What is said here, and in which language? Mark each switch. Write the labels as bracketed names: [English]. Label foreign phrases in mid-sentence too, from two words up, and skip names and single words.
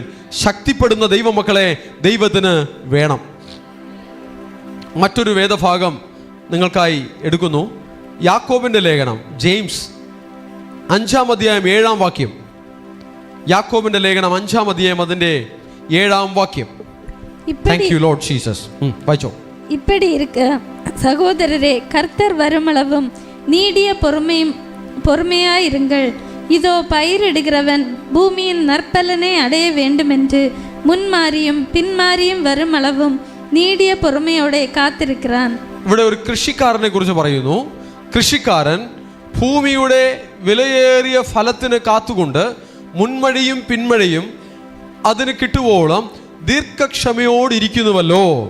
[Malayalam] ശക്തിപ്പെടുന്ന ദൈവമക്കളെ ദൈവത്തിന് വേണം. മറ്റൊരു വേദഭാഗം നിങ്ങൾക്കായി എടുക്കുന്നു. യാക്കോബിൻ്റെ ലേഖനം, ജെയിംസ് 5-ാം അധ്യായം 7-ാം വാക്യം. യാക്കോബിന്റെ ലേഖനം 5-ാം അധ്യായം അതിന്റെ 7-ാം വാക്യം. [English] Thank you Lord Jesus. [Malayalam] വായിച്ചോ. [Tamil] இப்படி இருக்க சகோதரரே, கர்த்தர் வருமளவும் நீடிய பொறுமையாயிருங்கள். இதோ பயிரிடுகிறவன் பூமியின் நற்பலனை அடைய வேண்டுமென்று முன்மாறியும் பின்மாறியும் வருமளவும் நீடிய பொறுமையோடே காத்திருக்கான். [Malayalam] ഇവിടെ ഒരു കൃഷിക്കാരനെ കുറിച്ച് പറയുന്നു. കൃഷിക്കാരൻ ഭൂമിയുടെ വിലയേറിയ ഫലത്തിന് കാത്തുകൊണ്ട് മുൻമഴയും പിന്മഴയും അതിന് കിട്ടുവോളം ദീർഘക്ഷമയോടിരിക്കുന്നുവല്ലോ.